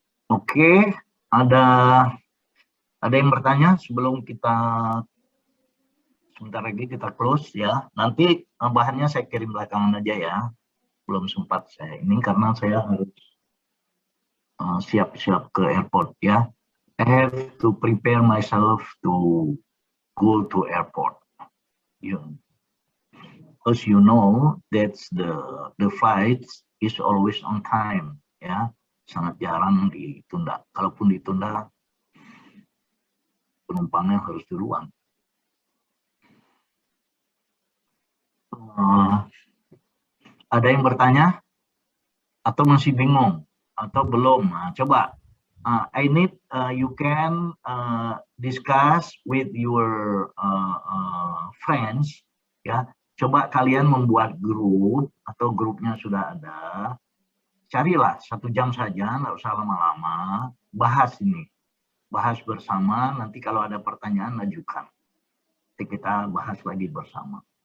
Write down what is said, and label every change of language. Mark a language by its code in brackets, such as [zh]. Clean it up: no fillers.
[id] Oke, ada yang bertanya sebelum kita Sebentar lagi kita close ya. Nanti bahannya saya kirim belakangan aja ya. Belum sempat saya ini karena saya harus siap-siap ke airport ya. [en] I have to prepare myself to go to airport. As you know, that's the flights is always on time ya. [id] Sangat jarang ditunda. Kalaupun ditunda, penumpangnya harus duluan. Ada yang bertanya atau masih bingung atau belum? Nah, coba [en] I need you can discuss with your friends ya. [id] Coba kalian membuat grup atau grupnya sudah ada. Carilah 1 jam saja, nggak usah lama-lama. Bahas ini, bahas bersama. Nanti kalau ada pertanyaan ajukan. Nanti kita bahas lagi bersama.